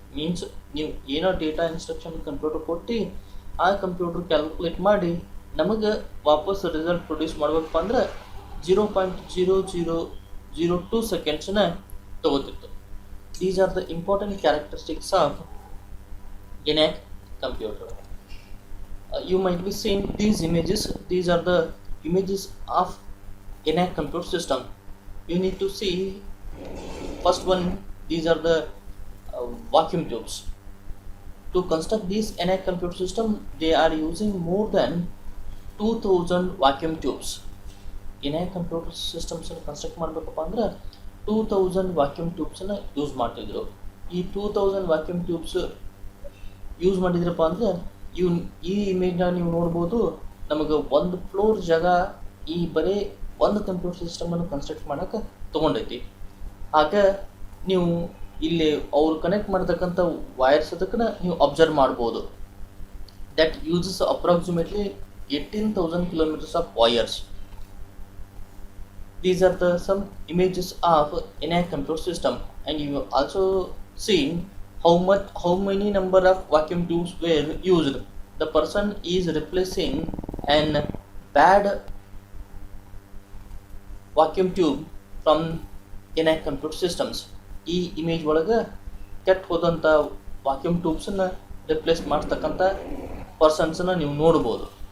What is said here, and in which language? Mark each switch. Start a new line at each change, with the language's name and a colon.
Kannada: Means ನೀವು ಏನೋ data instruction computer ಕೊಟ್ಟು ಆ ಕಂಪ್ಯೂಟರ್ ಕ್ಯಾಲ್ಕುಲೇಟ್ ಮಾಡಿ ನಮಗೆ ವಾಪಸ್ ರಿಸಲ್ಟ್ ಪ್ರೊಡ್ಯೂಸ್ ಮಾಡಬೇಕಪ್ಪ ಅಂದ್ರೆ 0.0002 ಸೆಕೆಂಡ್ಸನ್ನ ತಗೋತಿತ್ತು.
English: These are the important characteristics of ENIAC computer. You might be seeing these images. These are the images of ENIAC computer system. You need to see first one. These are the vacuum tubes. To construct this ENIAC computer system, they are using more than 2,000 vacuum tubes. ENIAC computer systems construct
Kannada: ಮಾಡಬೇಕಪ್ಪ ಅಂದ್ರೆ 2,000 vacuum tubes ಅನ್ನ use ಮಾಡ್ತಿದ್ರು. ಈ 2,000 vacuum tubes use ಮಾಡಿದ್ರಪ್ಪ ಅಂದರೆ ಈ ಇಮೇಜ್ನ ನೀವು ನೋಡ್ಬೋದು. ನಮಗೆ ಒಂದು ಫ್ಲೋರ್ ಜಾಗ ಈ ಬರೀ ಒಂದು ಕಂಪ್ಯೂಟರ್ ಸಿಸ್ಟಮನ್ನು ಕನ್ಸ್ಟ್ರಕ್ಟ್ ಮಾಡೋಕ್ಕೆ ತೊಗೊಂಡೈತಿ. ಹಾಗೆ ನೀವು ಇಲ್ಲಿ ಅವ್ರು ಕನೆಕ್ಟ್ ಮಾಡತಕ್ಕಂಥ ವೈರ್ಸ್ ಅದಕ್ಕೆ ನೀವು ಅಬ್ಸರ್ವ್ ಮಾಡ್ಬೋದು.
English: That uses approximately 18,000 kilometers of wires. These are the some images of ENIAC computer system, and you will also see how many number of vacuum tubes were used. The person is replacing an bad vacuum tube from ENIAC computer systems.
Kannada: ಈ image ಒಳಗೆ ಕೆಟ್ಟ ಹೋದಂಥ vacuum ಟ್ಯೂಬ್ಸನ್ನ replace ಮಾಡ್ತಕ್ಕಂಥ ಪರ್ಸನ್ಸನ್ನ ನೀವು ನೋಡ್ಬೋದು.